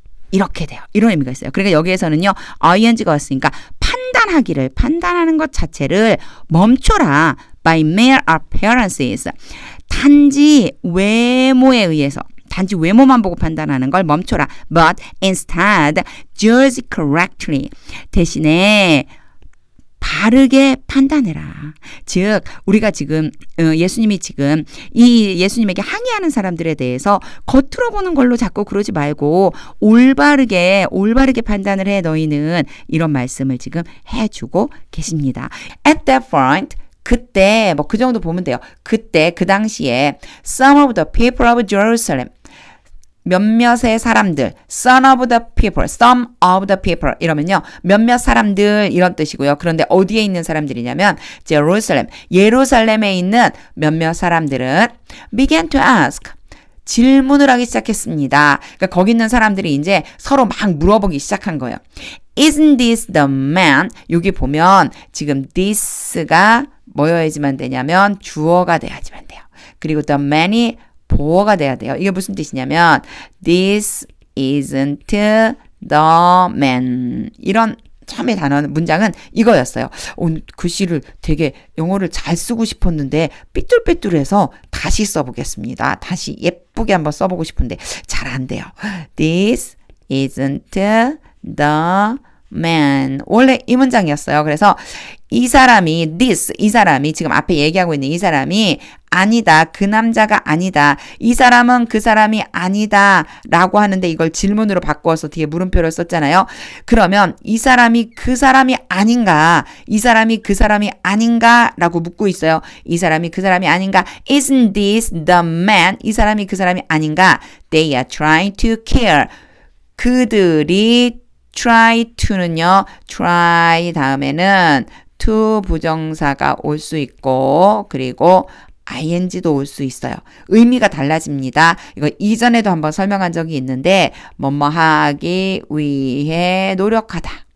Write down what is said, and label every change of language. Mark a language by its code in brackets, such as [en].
[ko] 이렇게 돼요. 이런 의미가 있어요. 그러니까 여기에서는요. ing가 왔으니까 판단하는 것 자체를 멈춰라. [en] By mere appearances. [ko] 단지 외모에 의해서 단지 외모만 보고 판단하는 걸 멈춰라. [en] But instead, judge correctly. [ko] 대신에 바르게 판단해라. 즉 우리가 지금 예수님이 지금 이 예수님에게 항의하는 사람들에 대해서 겉으로 보는 걸로 자꾸 그러지 말고 올바르게 판단을 해 너희는 이런 말씀을 지금 해주고 계십니다. [en] At that point [ko] 그때 뭐 그 정도 보면 돼요. 그때 그 당시에 [en] some of the people of Jerusalem [ko] 몇몇의 사람들, [en] some of the people [ko] 이러면요. 몇몇 사람들 이런 뜻이고요. 그런데 어디에 있는 사람들이냐면 예루살렘에 있는 몇몇 사람들은 [en] began to ask [ko] 질문을 하기 시작했습니다. 그러니까 거기 있는 사람들이 이제 서로 막 물어보기 시작한 거예요. [en] Isn't this the man? [ko] 여기 보면 지금 this가 뭐여야지만 되냐면 주어가 돼야지만 돼요. 그리고 the man이 보어가 돼야 돼요. 이게 무슨 뜻이냐면 [en] This isn't the man. [ko] 이런 처음에 문장은 이거였어요. 오늘 글씨를 되게 영어를 잘 쓰고 싶었는데 삐뚤빼뚤해서 다시 써보겠습니다. 다시 예쁘게 한번 써보고 싶은데 잘 안 돼요. [en] This isn't the man. [ko] 원래 이 문장이었어요. 그래서 이 사람이 지금 앞에 얘기하고 있는 이 사람이 아니다. 그 남자가 아니다. 이 사람은 그 사람이 아니다. 라고 하는데 이걸 질문으로 바꾸어서 뒤에 물음표를 썼잖아요. 그러면 이 사람이 그 사람이 아닌가? 이 사람이 그 사람이 아닌가? 라고 묻고 있어요. 이 사람이 그 사람이 아닌가? [en] Isn't this the man? [ko] 이 사람이 그 사람이 아닌가? [en] They are trying to kill. [ko] 그들이 try to는요. try 다음에는 to 부정사가 올 수 있고 그리고 ing도 올 수 있어요. 의미가 달라집니다. 이거 이전에도 한번 설명한 적이 있는데 뭐뭐 하기 위해 노력하다.